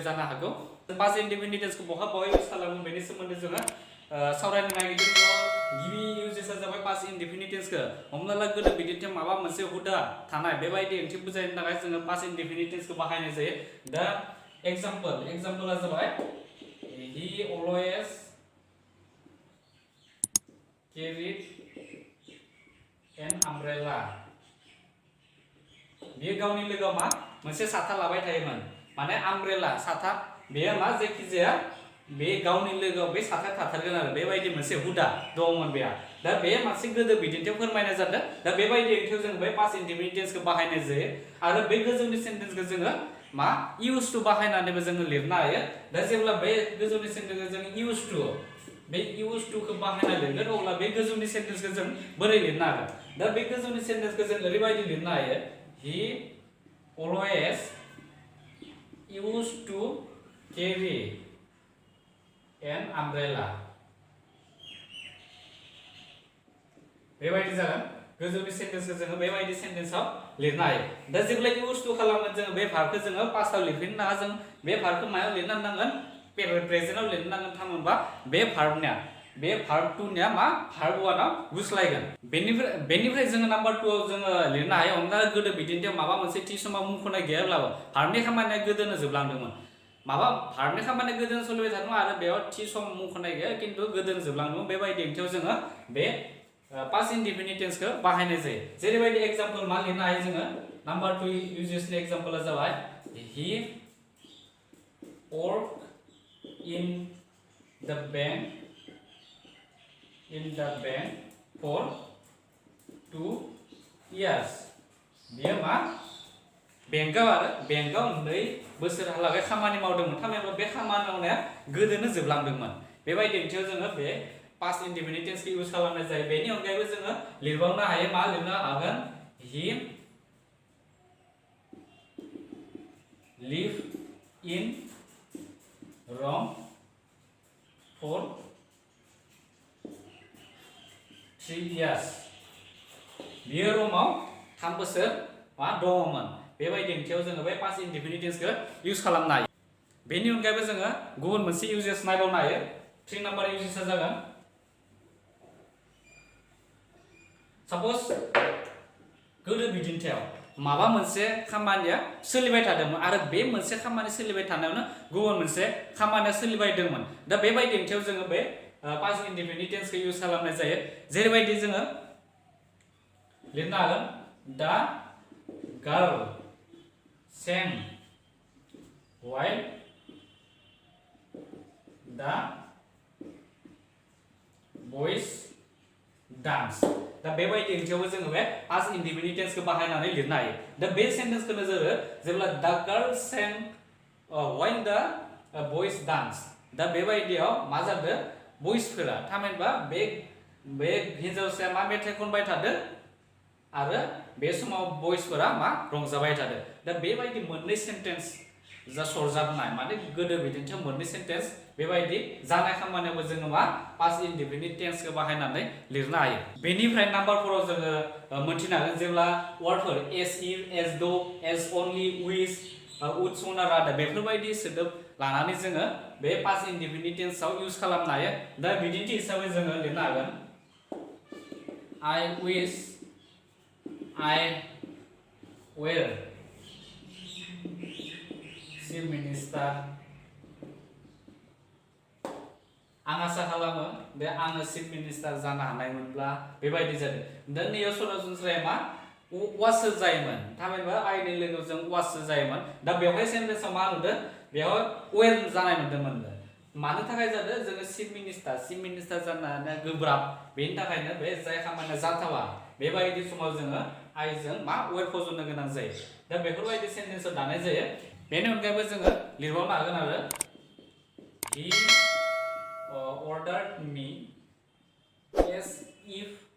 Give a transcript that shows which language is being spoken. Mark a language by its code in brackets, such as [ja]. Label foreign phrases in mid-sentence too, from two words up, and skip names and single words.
[brx] जानो हागौ [en] past indefinite tense [brx] बहा इउज खालामो बेनि सोमोन्दै जोङो सावरायनो नागिरदों गिबि इउजेसआ जाबाय [en] past indefinite tense [brx] हमना ला गोदो बिदिन्थियाव माबा मोनसे हुदा थानाय बेबायदि ओंथि बुजायनो थाखाय जोङो पास्ट इन्डेफिनिट टेन्सखौ बाहायनाय जायो दा एग्जाम्पलआ जाबाय [en] he always carried an umbrella [brx] बियो गावनि लोगोआव मा मोनसे साथा लाबाय थायोमोन माने आमब्रेला साथा बेयो मा जायखिजाया बे गावनि लोगोआव बे साथा थाथारगोन आरो बेबायदि मोनसे हुदा दंमोन बेहा दा बे मोनसे गोदो बिदिन्थियाव फोरमायनाय जादों दा बेबायदि ओंथियाव जों बे [en] past indefinite tense [brx] बाहायनाय जायो आरो बे गोजौनि सेन्टेन्सखौ जोङो मा [en] use to [brx] बाहायनानैबो जोङो लिरनो हायो दा जेब्ला बे गोजौनि सेन्टेन्सखौ जों [en] use to [brx] बे इउज टुखौ बाहायना लिरगोन अब्ला बे गोजौनि सेन्टेन्सखौ जों बोरै लिरनो हागोन दा बे गोजौनि सेन्टेन्सखौ जों ओरैबायदि लिरनो हायो [en] he always used to carry an umbrella [brx] बेबायदि जागोन गोजौनि सेन्टेन्सखौ जोङो बेबायदि सेन्टेन्सआव लिरनो हायो दा जेब्ला [en] use to [brx] खालामगोन जोङो बे भार्बखौ जोङो पास्टआव लिरफिननो नाङा जों बे भार्बखौ मायाव लिरनो नांगोन प्रेजेन्टआव लिरनो नांगोन थामहिनबा बे भार्ब 2 निया मा भार्ब 1 आव गुस्लायगोन बेनिफ्राय जोङो नाम्बार 2 आव जोङो लिरनो हायो हमना गोदो बिदिन्थियाव माबा मोनसे [en] tea time [brx] मुंख'नाय गैयाब्लाबो भार्बनि खामानिया गोदोनो जोबलांदोंमोन माबा भार्बनि खामानिया गोदोनो सोलिबाय थादोंमोन आरो बेयाव [en] tea time [brx] मुंख'नाय गैया खिन्थु गोदोनो जोबलांदोंमोन बेबायदि ओंथियाव जोङो बे [en] past indefinite tense [brx] बाहायनाय जायो जेरैबायदि एग्जाम्पल मा लिरनो हायो जोङो नाम्बार 2 इउजेसनि एग्जाम्पलआ जाबाय [en] he worked in the bank for 2 years [brx] बियो मा बेंकआव 2 बोसोरहालागै खामानि मावदोंमोन थामहिनबा बे खामानि मावनाया गोदोनो जोबलांदोंमोन बेबायदि ओंथियाव जोङो बे [en] past indefinite tense [brx] इउज खालामनाय जायो बेनि अनगायैबो जोङो लिरबावनो हायो मा लिरनो हागोन [en] he lived in Rome for 3 years [brx] बियो रमाव 3 बोसोर मा दङमोन बेबायदि ओंथियाव जोङो बे [en] past indefinite tense [brx] इउज खालामनो हायो बेनि अनगायैबो जोङो गुबुन मोनसे इउजेस नायबावनो हायो 3 नाम्बार इउजेसआ जागोन सपोज गोदो बिदिन्थियाव माबा मोनसे खामानिया सोलिबाय थादोंमोन आरो बे मोनसे खामानि सोलिबाय थानायावनो गुबुन मोनसे खामानिया सोलिबाय दंमोन दा बेबायदि ओंथियाव जोङो बे [en] past indefinite tense [brx] इउज खालामनाय जायो जेरैबायदि जोङो लिरनो हागोन [en] the girl sang while the boys dance [brx] दा बेबायदि ओंथियावबो जोङो बे [en] past indefinite tense [brx] बाहायनानै लिरनो हायो दा बे सेन्टेन्सखौनो जोङो जेब्ला [en] the girl sang while the boys dance [brx] दा बेबायदियाव मा जादों बयसफोरा थामहिनबा बे हिन्जावसाया मा मेथाइ खनबाय थादों आरो बे समाव बयसफोरा मा रंजाबाय थादों दा बेबायदि मोननै सेन्टेन्स जा सरजाबनाय माने गोदो बिदिन्थियाव मोननै सेन्टेन्स बेबायदि जानाय खामानियावबो जोङो मा [en] past indefinite tense [brx] बाहायनानै लिरनो हायो बेनिफ्राय नाम्बार 4 आव जोङो मोनथिनो हागोन जेब्ला [en] wards for as if as though as only which would sooner rather [brx] सोदोब लानानै जोङो बे [en] past indefinite tense [brx] इउज खालामनो हायो दा बिदिन्थि हिसाबै जोङो लिरनो हागोन [en] I wish I were chief minister [brx] आं आसा खालामो बे आङो [en] chief minister [brx] जानो हानायमोनब्ला बेबायदि जादों दा नैयाव सरासनस्रायै मा वाससो जायोमोन थामहिनबा आइनि लोगोजों वाससो जायोमोन दा बेवहाय सेन्टेन्सआव मा नुदों बेवहाय वेर जानाय नुदोंमोन मानो थाखाय जादों जोङो [en] chief minister [brx] जानाया गोब्राब बेनि थाखायनो बे जाय खामानिया जाथावा बेबायदि समाव जोङो आइजों मा वेर फज'नो गोनां जायो दा बेफोरबायदि सेन्टेन्सआव दानाय जायो बेनि अनगायैबो जोङो लिरबावनो हागोन आरो [en] he ordered me as if